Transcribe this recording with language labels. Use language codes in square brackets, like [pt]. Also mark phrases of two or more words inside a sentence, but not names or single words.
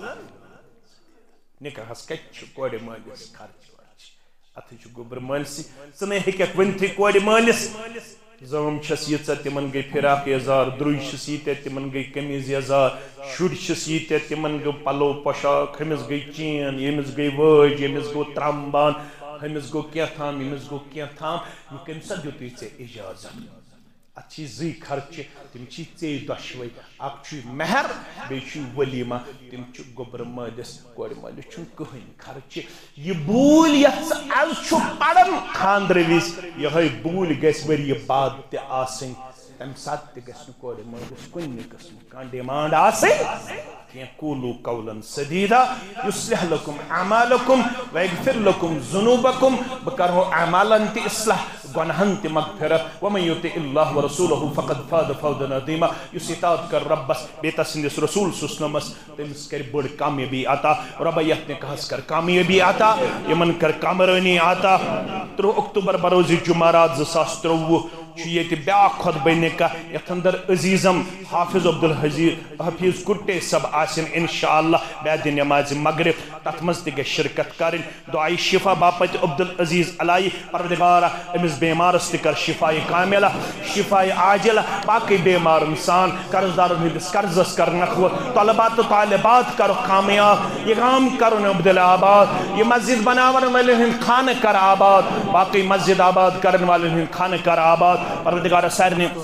[ks] نکاحس کتہِ چھُ کورِ مٲلِس خرچ ورچ اتھے چھُ گوٚبر مٲلسٕے ژٕ نے ہیٚککھ ؤنتھٕے کورِ مٲلِس زٲم چھس ییٖژاہ تِمن گٔے فراق یزار درُے چھس ییٖتیاہ تِمن گٔے قمیٖض یزار شُرۍ چھس ییٖتیاہ تِمن گوٚو پلو پۄشاک ہُمِس گٔے چین ییٚمِس گٔے وٲج ییٚمِس گوٚو ترٛامبان ہُمِس گوٚو کینٛہہ تام ییٚمِس گوٚو کینٛہہ تام یہِ کٔمۍ سا دیُتُے ژےٚ اِجازت اچھی زی خرچ تم چی ژے دۄشوے اکھ چھُ مہر بیٚیہِ چھُ ولیمہ تم چھُ گوبر مٲلِس کورِ مٲلِس چھُنہٕ کٕہٕنۍ خرچہِ یہِ بوٗلۍ یتھ ژٕ آز چھُ پران خاندرٕ وِزِ یِہوٚے بوٗلۍ گژھِ ؤرِیہِ بعد تہِ آسٕنۍ تمہِ ساتہٕ تہِ گژھِ نہٕ کورِ مٲلِس کُنہِ قٕسمُک کانٛہہ ڈِمانٛڈ آسٕنۍ کینٛہہ [ar] قوٗلوٗ قولاً سدیٖدا یُصلح لکم اعمالکم ویغفر لکم ذنوٗبکم [ks] بہٕ کرہو اعمالن تہِ اصلاح گۄنہن تہِ مغفرت [ar] ومن یُطع اللہ ورسولہ فقد فاز فوزا عظیما [ks] یُس اطاعت کر رۄبس بیٚیہِ تس سٕنٛدِس رسوٗل سُسنمس تٔمِس کرِ بٔڑ کامیٲبی عطا رۄبا یتھ نکاحس کر کامیٲبی عطا یمن کر کامرٲنی عطا 3 اکتوبر بروزِ جمعرات 2023 چھُ ییٚتہِ بیٛاکھ خۄطبہ نکاح یتھ اندر عزیزم حافظ عبدالحفیظ کُٹے صٲب آسن انشاءاللہ بعد نماز مغرب تتھ منٛز تہِ گژھِ شرکت کرٕنۍ دعائے شفا باپت عبدالعزیز علائی پروردگارا أمِس بیمارس تہِ کر [ar] شفایہِ کاملہ شفایہِ عاجلہ [ks] باقٕے بیمارن سان قرضدارن ہٕنٛدِس قرضس کر نکھوت طلبات تہٕ طالبات کرُکھ کامیاب یہ کام کرُن عبدل آباد یہ مسجد بناون والٮ۪ن ہٕنٛدۍ خانہٕ کر آباد باقٕے مسجد آباد کرن والٮ۪ن ہٕنٛدۍ خانہٕ کر آباد پروردگار سارنٕے